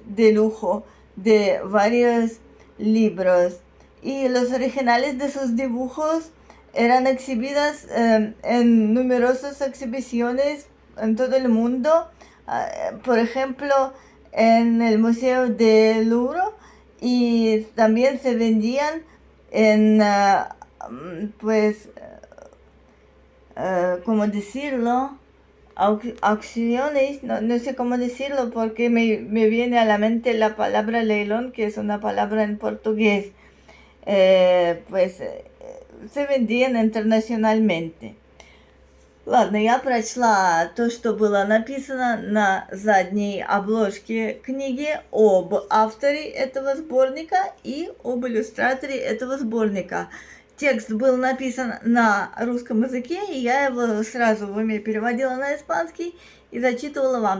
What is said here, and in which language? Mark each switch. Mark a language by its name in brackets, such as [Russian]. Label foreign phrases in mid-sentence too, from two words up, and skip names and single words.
[Spanish] de lujo de varios libros y los originales de sus dibujos eran exhibidas en numerosas exhibiciones en todo el mundo, por ejemplo en el Museo del Louvre, y también se vendían en pues ¿cómo decirlo? Acciones, no sé cómo decirlo porque me viene a la mente la palabra leilón, que es una palabra en portugués. Se vendían internacionальmente. [Russian] Ладно, я прочла то, что было написано на задней обложке книги об авторе этого сборника и об иллюстраторе этого сборника. Текст был написан на русском языке, и я его сразу в уме переводила на испанский и зачитывала вам.